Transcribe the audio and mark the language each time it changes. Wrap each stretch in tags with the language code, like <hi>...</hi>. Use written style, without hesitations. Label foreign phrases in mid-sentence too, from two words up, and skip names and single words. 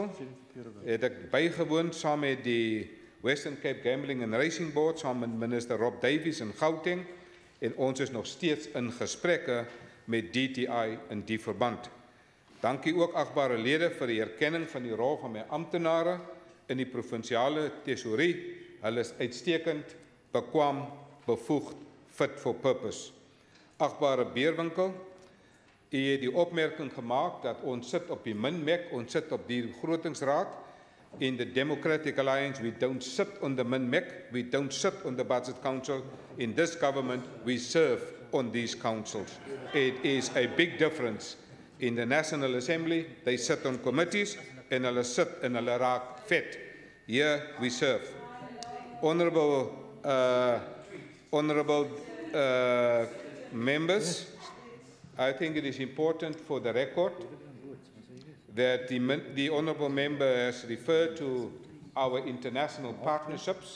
<af>Het ek bygewoon saam met die Western Cape Gambling and Racing Board, saam met minister Rob Davies in Gauteng, en ons is nog steeds in gesprekke met DTI in die verband. Dankie ook achtbare lede vir die erkenning van die rol van my amptenare in die provinsiale tesorie. Hulle is uitstekend, bekwam, bevoegd,</af> <en>fit for purpose.</en> <af>Achtbare Beerwinkel, u het die opmerking gemaak dat ons sit op die minmek, ons sit op die begrotingsraad.</af> <en>In the Democratic Alliance, we don't sit on the minmek, we don't sit on the Budget Council. In this government, we serve on these councils. It is a big difference. In the National Assembly, they sit on committees and</en> <af>hulle sit en hulle raak vet.</af> <en>Here we serve. Honorable members, I think it is important for the record that the honourable member has referred to our international partnerships.</en>